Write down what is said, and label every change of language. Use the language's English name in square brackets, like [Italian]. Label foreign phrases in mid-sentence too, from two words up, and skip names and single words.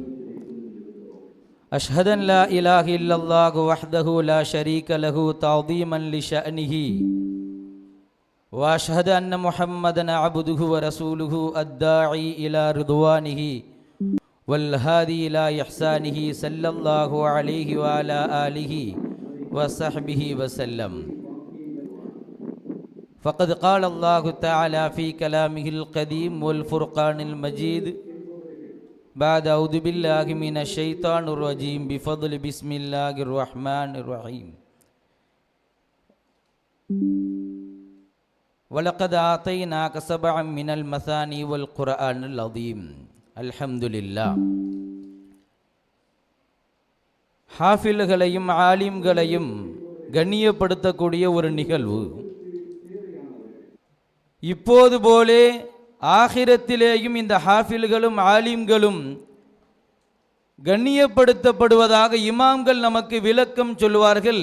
[Arabic] أشهد أن لا إله إلا الله وحده لا شريك له تعظيما لشأنه وأشهد أن محمدا عبده ورسوله الداعي إلى رضوانه والهادي إلى إحسانه صلى الله عليه وعلى آله وصحبه وسلم. فقد قال الله تعالى في كلامه القديم والفرقان المجيد بعد أعوذ بالله من الشيطان الرجيم بفضل بسم الله الرحمن الرحيم ولقد آتيناك سبعا من المثاني والقرآن العظيم. الحمد لله. [Tamil] ஹாஃபில்களையும் ஆலிம்களையும் கண்ணியப்படுத்தக்கூடிய ஒரு நிகழ்வு. இப்போது போலே ஆகிரத்திலேயும் இந்த ஹாஃபில்களும் ஆலிம்களும் கண்ணியப்படுத்தப்படுவதாக இமாம்கள் நமக்கு விளக்கம் சொல்வார்கள்.